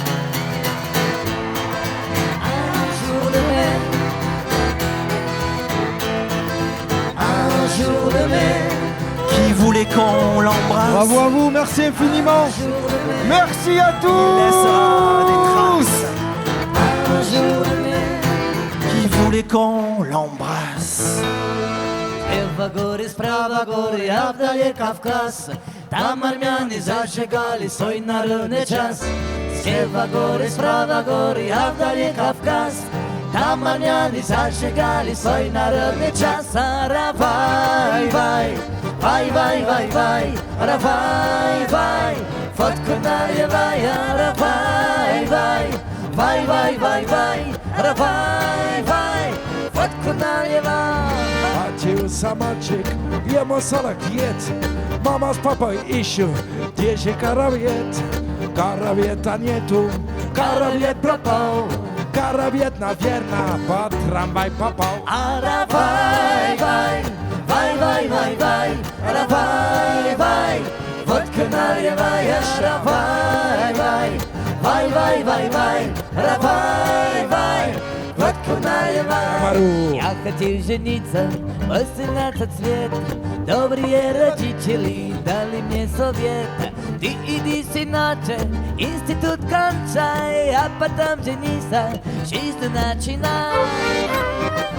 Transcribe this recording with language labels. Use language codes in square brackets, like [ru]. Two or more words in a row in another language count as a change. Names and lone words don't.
[fr] Un jour de mai, un jour de mai, Qui voulait qu'on l'embrasse. Bravo à vous, merci infiniment. Merci à tous. Un jour de mai. Qui voulait qu'on l'embrasse. [ru] Слева горы, справа горы, а вдали Кавказ. Там армяне зажигали свой народный час. Слева горы, справа горы, а вдали Кавказ. Там армяне зажигали свой народный час. Ара-вай, вай, вай, вай, вай, вай, ара-вай, вай, фотку наливай, ара-вай, вай, вай, вай, вай, вай, ара-вай, вай, фотку наливай. Родился мальчик, ему 40 лет. Мама с папой ищут, где же коровьед? Коровьета нету, коровьед пропал. Коровьед, наверное, под трамвай попал. Ара-вай, вай, вай, вай, вай, вай, ара-вай, вай, водку наливай, ара-вай, вай, вай, вай, вай, вай, ара-вай, вай, водку наливай. Я хотел жениться, 18 лет. Добрые родители дали мне совет. Ты иди, сыночек, институт кончай, а потом женися, жизнь начинай.